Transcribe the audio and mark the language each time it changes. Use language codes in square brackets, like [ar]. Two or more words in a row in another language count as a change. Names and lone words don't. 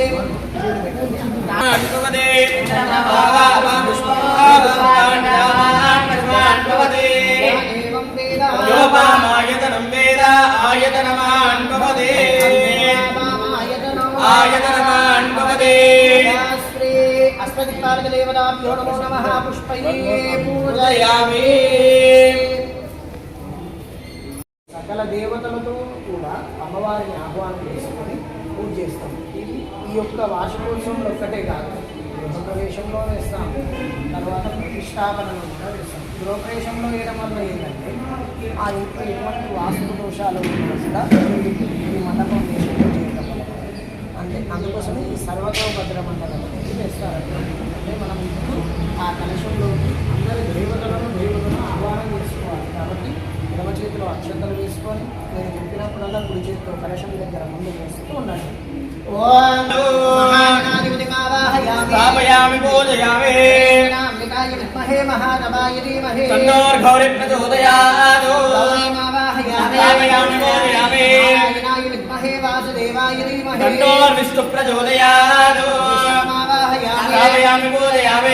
[sa] योपामायतनं वेद आयतनमान् भवते आयतनमान् भवते अष्टदिक्पालकदेवताभ्यो नमो नमः पुष्पैः पूजयामि [te] సకల దేవతలతో కూడా అమ్మవారిని ఆహ్వానం చేసుకొని పూజ చేస్తాం ఈ యొక్క వార్షికోత్సవంలో ఒక్కటే కాదు గృహప్రవేశంలో వేస్తాం తర్వాత ప్రతిష్టాపనలో కూడా వేస్తాం గృహప్రవేశంలో వేయడం వల్ల ఏంటంటే ఆ ఇంట్లో ఎటువంటి వాస్తు దోషాలు ఉన్నా కూడా ఈ మండపం వేషంలో చేయడం వల్ల అంటే అందుకోసం ఈ సర్వతోభద్ర మండపం అనేది వేస్తారు అంటే మనం ఇప్పుడు ఆ కలశంలో అందరి దేవతలను ఆహ్వానం చేసుకోవాలి కాబట్టి ఎడమ చేతిలో అక్షంతలు వేసుకొని నేను చెప్పినప్పుడల్లా కుడి చేతితో కలశం దగ్గర ముందు వేస్తూ ఉండండి [sa] स्थापयामि पूजयामि नाम्बिकाय विद्महे महादेवाय धीमहि तन्नोर्घौरि प्रचोदयात् स्थापयामि पूजयामि नारायणाय विद्महे वासुदेवाय धीमहि तन्नोर्विष्णु प्रचोदयात् स्थापयामि पूजयामि